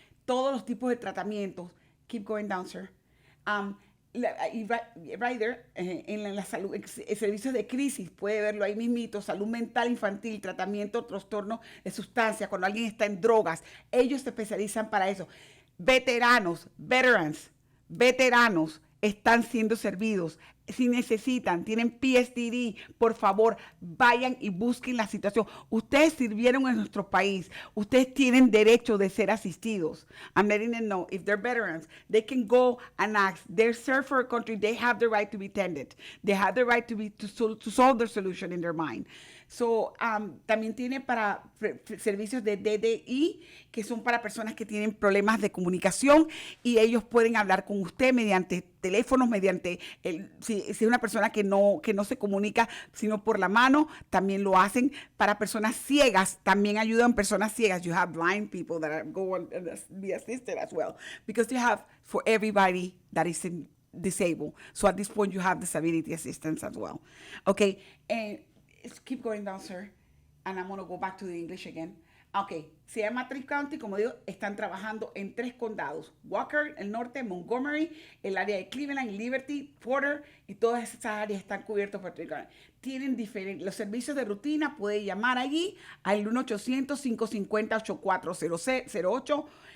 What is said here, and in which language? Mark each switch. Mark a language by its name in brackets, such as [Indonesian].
[Spanish] Todos los tipos de tratamientos. [English] Keep going down, sir. Right there, [Spanish] en la salud, servicios de crisis, puede verlo ahí mismito, salud mental infantil, tratamiento, trastorno de sustancias, cuando alguien está en drogas, ellos se especializan para eso. Veteranos, veteranos están siendo servidos. Si necesitan, tienen PSTD, por favor, vayan y busquen la situación. Ustedes sirvieron en nuestro país. Ustedes tienen derecho de ser asistidos. [English] I'm letting them know, if they're veterans, they can go and ask. They're served for a country. They have the right to be tended. They have the right to solve their solution in their mind. [Spanish] So, también tiene para servicios de DDI, que son para personas que tienen problemas de comunicación y ellos pueden hablar con usted mediante teléfonos, mediante, si es una persona que no se comunica sino por la mano, también lo hacen. Para personas ciegas, también ayudan personas ciegas. [English] You have blind people that go and be assisted as well, because you have for everybody that is disabled. So at this point, you have disability assistance as well. Okay, keep going down, sir. And I'm going to go back to the English again. [Spanish] Okay, se llama Tri-County, como digo, están trabajando en 3 condados. Walker, el norte, Montgomery, el área de Cleveland, Liberty, Porter, y todas esas áreas están cubiertas por Tri-County. Tienen diferentes, los servicios de rutina, puede llamar allí al 1-800-550-8408.